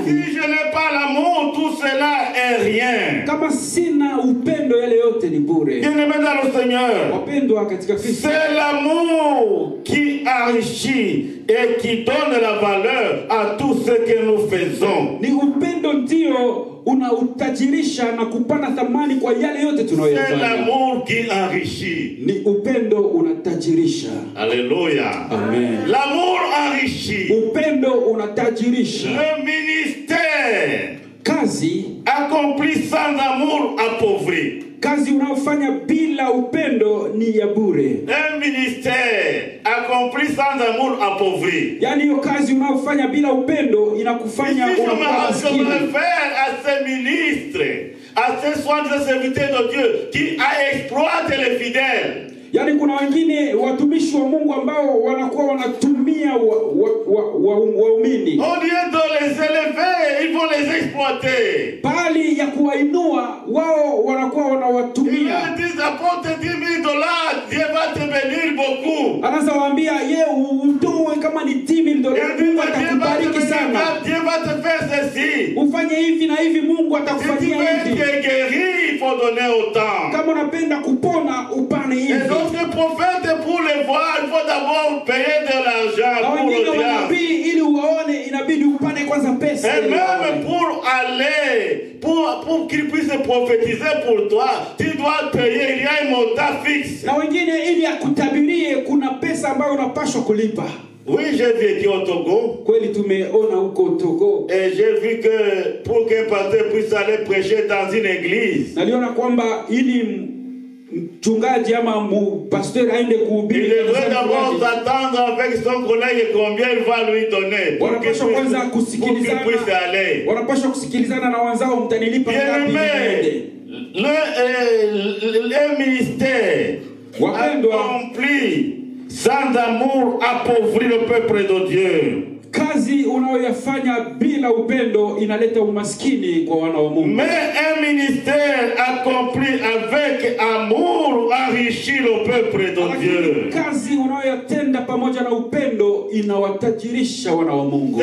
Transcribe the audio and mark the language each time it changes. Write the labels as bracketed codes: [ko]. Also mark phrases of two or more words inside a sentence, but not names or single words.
[fr] si je n'ai pas l'amour, tout cela est rien. [sw] Kama sina upendo, yale yote ni bure. [fr] Bien-aimés dans le Seigneur, [sw] wapendwa katika Kristo, [fr] c'est l'amour qui enrichit et qui donne la valeur à tout ce que nous faisons. [sw] Ni upendo ndio unautajirisha na kupana thamani kwa yale yote tunayoyafanya. [fr] C'est l'amour qui enrichit. [sw] Ni upendo unatajirisha. [fr] Alléluia. Amen. L'amour enrichit. [sw] Upendo unatajirisha. [fr] Le ministère [sw] kazi [fr] accompli sans amour appauvri. [sw] Kazi unayofanya bila upendo ni ya bure. [fr] Un ministère accompli sans amour appauvri. [sw] Yani hiyo kazi unayofanya bila upendo inakufanya unakuwa maskini. [fr] Je me réfère à ces ministres, à ces soi-disant serviteurs de Dieu qui exploitent les fidèles. [sw] Yani kuna wengine watumishi wa Mungu ambao wanakuwa wanatumia waumini. [fr] Au lieu de les élever, ils vont les exploiter. [sw] Bali ya kuwainua wao wanakuwa wanawatumia. [fr] Ils disent apporte $10,000, Dieu va te bénir beaucoup. [sw] Anaanza waambia yeye utoe kama ni $10,000, Mungu atakubariki sana. [fr] Dieu va te faire ceci. [sw] Ufanye hivi na hivi, Mungu atakufanyia hivi. [fr] Si tu veux être guéri, il faut donner autant. [sw] Kama unapenda kupona, upane hivi. [fr] Les prophètes, pour les voir, il faut d'abord payer de l'argent pour l'audience. [sw] Ili uwaone inabidi upane kwanza pesa. [fr] Et même pour aller, pour qu'ils puissent prophétiser pour toi, tu dois payer, il y a un montant fixe. [sw] Na wengine ili akutabirie kuna pesa ambayo unapaswa kulipa. [fr] Oui, j'ai vécu au Togo. [sw] Kweli tumeona huko Togo. [fr] Et j'ai vu que pour qu'un pasteur puisse aller prêcher dans une église, [sw] naliona kwamba ili mchungaji ama pasteur aende kuhubiri, [fr] il devrait d'abord s'attendre avec son collègue combien il va lui donner pour qu'il puisse aller. [sw] Wanapaswa kusikilizana na wenzao, mtanilipa ngapi? [fr] Le ministère accompli sans amour appauvrit le peuple de Dieu. [sw] Kazi unayoyafanya bila upendo inaleta umaskini kwa wana wa Mungu. [fr] Mais un ministère accompli avec amour enrichit le peuple de Dieu. [sw] Kazi unayoyatenda pamoja na upendo inawatajirisha wana wa Mungu.